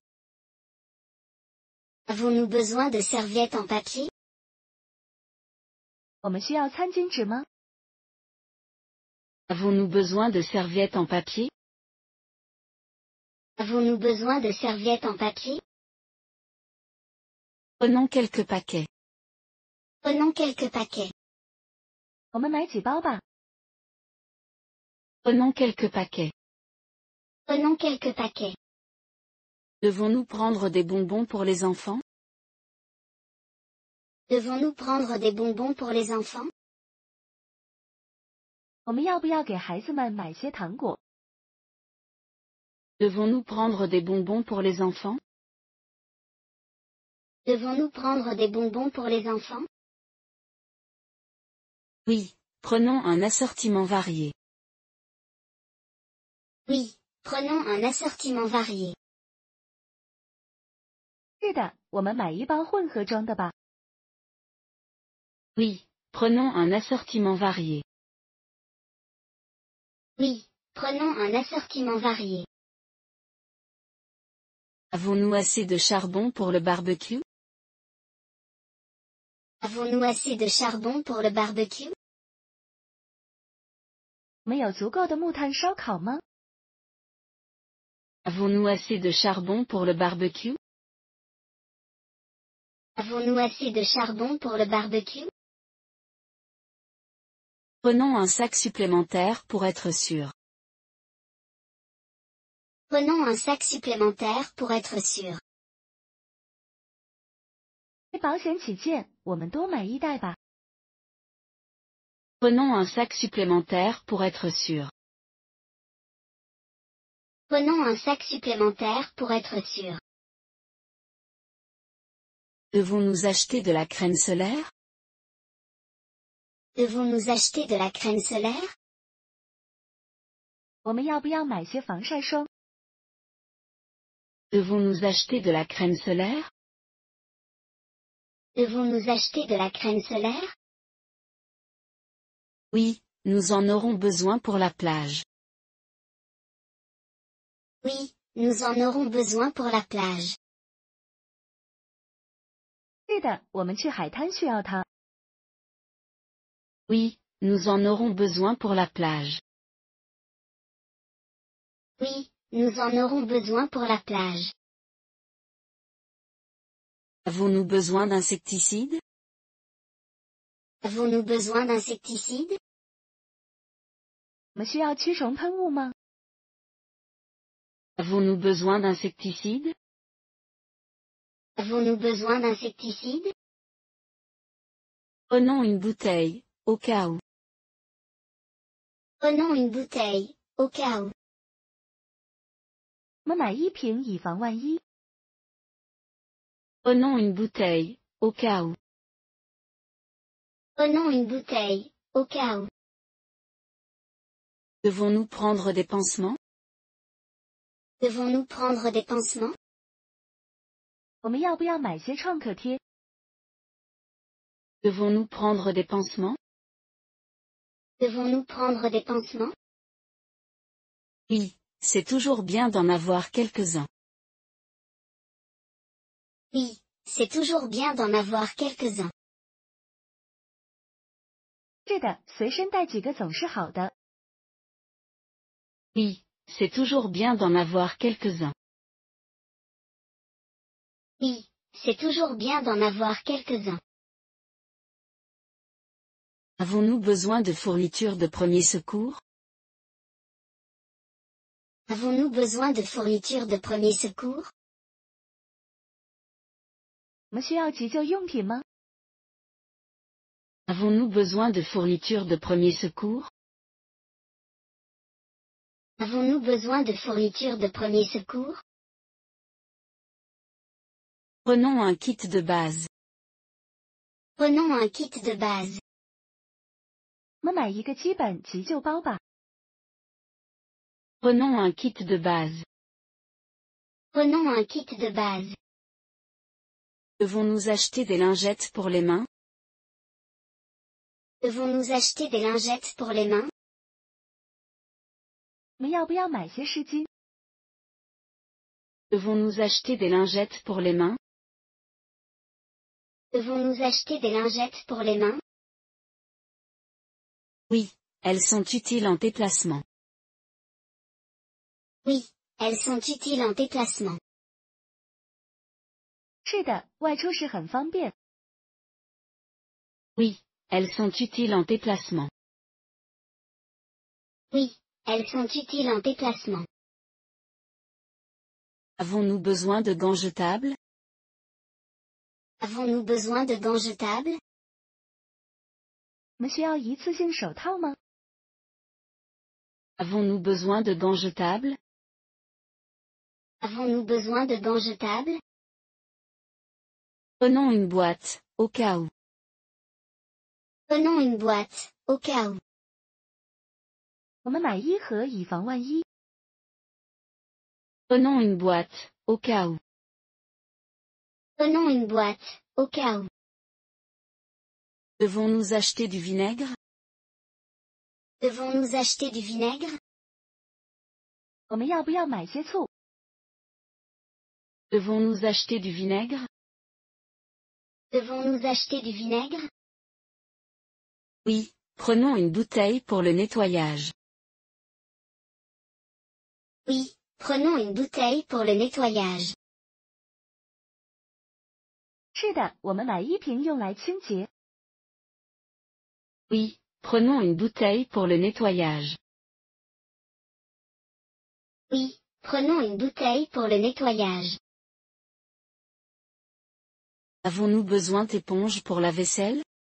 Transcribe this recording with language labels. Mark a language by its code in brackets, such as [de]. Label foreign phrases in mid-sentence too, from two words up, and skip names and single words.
[fr] Avons-nous besoin de serviettes en papier? [zh] 我们需要餐巾纸吗？ [fr] Avons-nous besoin de serviettes en papier? Avons-nous besoin de serviettes en papier? Prenons quelques paquets. Prenons quelques paquets. [zh] 我们买几包吧。 [fr] Prenons quelques paquets. Prenons quelques paquets. Devons-nous prendre des bonbons pour les enfants? Devons-nous prendre des bonbons pour les enfants? [zh] 我们要不要给孩子们买些糖果？ [fr] Devons-nous prendre des bonbons pour les enfants? Devons-nous prendre des bonbons pour les enfants? Oui, prenons un assortiment varié. Oui, prenons un assortiment varié. [zh] 是的，我们买一包混合装的吧。 [fr] Oui, prenons un assortiment varié. Oui, prenons un assortiment varié. Avons-nous assez de charbon pour le barbecue? Avons-nous assez de charbon pour le barbecue? [zh] 我们有足够的木炭烧烤吗？ [fr] Avons-nous assez de charbon pour le barbecue? Avons-nous assez de charbon pour le barbecue? Prenons un sac supplémentaire pour être sûr. Prenons un sac supplémentaire pour être sûr. [zh] 为保险起见，我们多买一袋吧。 [fr] Prenons un sac supplémentaire pour être sûr. Prenons un sac supplémentaire pour être sûr. Devons-nous acheter de la crème solaire? Devons-nous acheter de la crème solaire? [zh] 我们要不要买些防晒霜？ [fr] Devons-nous acheter de la crème solaire? Devons-nous acheter de la crème solaire? Oui, nous en aurons besoin pour la plage. Oui, nous en aurons besoin pour la plage. [zh] 是的，我们去海滩需要它。 [fr] Oui, nous en aurons besoin pour la plage. Oui, nous en aurons besoin pour la plage. Avons-nous besoin d'insecticides? Avons-nous besoin d'insecticides? [zh] 我们需要驱虫喷雾吗？ [fr] Avons-nous besoin d'insecticides? Avons-nous besoin d'insecticides? Prenons une bouteille, au cas où. Prenons une bouteille, au cas où. [zh] 我们买一瓶以防万一。 [fr] Prenons une bouteille, au cas où. Prenons une bouteille, au cas où. Devons-nous prendre des pansements? Devons-nous prendre des pansements? [zh] 我们要不要买些创可贴？ [fr] Devons-nous prendre des pansements? Devons-nous prendre des pansements? Oui, c'est toujours bien d'en avoir quelques-uns. Oui, c'est toujours bien d'en avoir quelques-uns. [zh] 是的，随身带几个总是好的。 [fr] Oui, c'est toujours bien d'en avoir quelques-uns. Oui, c'est toujours bien d'en avoir quelques-uns. Avons-nous besoin de fournitures de premier secours? Avons-nous besoin de fournitures de premier secours? [zh] 我们需要急救用品吗？ [fr] Avons-nous besoin de fournitures de premier secours? Avons-nous besoin de fournitures de premier secours? Prenons un kit de base. Prenons un kit de base. [zh] 我们买一个基本急救包吧。 [fr] Prenons un kit de base. Prenons un kit de base. Devons-nous acheter des lingettes pour les mains? Devons-nous acheter des lingettes pour les mains? [zh] 我们要不要买些湿巾？ [fr] Devons-nous acheter des lingettes pour les mains? Devons-nous acheter des lingettes pour les mains? Oui, elles sont utiles en déplacement. Oui, elles sont utiles en déplacement. [zh] 是的，外出时很方便。 [fr] Oui, elles sont utiles en déplacement. Oui, elles sont utiles en déplacement. Avons-nous besoin de gants jetables? Avons-nous besoin de gants jetables? [zh] 我们需要一次性手套吗？ [fr] Avons-nous besoin de gants jetables? Avons-nous besoin de gants jetables? Prenons une boîte, au cas où. Prenons une boîte, au cas où. [zh] 我们买一盒以防万一。 [fr] Prenons une boîte, au cas où. Prenons une boîte, au cas où. Devons-nous acheter du vinaigre? Devons-nous acheter du vinaigre? [zh] 我们要不要买些醋？ [fr] Devons-nous acheter du vinaigre? Devons-nous acheter du vinaigre? Oui, prenons une bouteille pour le nettoyage. Oui, prenons une bouteille pour le nettoyage. [zh] 是的，我们买一瓶用来清洁。 [fr] Oui, prenons une bouteille pour le nettoyage. Oui, prenons une bouteille pour le nettoyage. Avons-nous besoin d'éponges pour la vaisselle?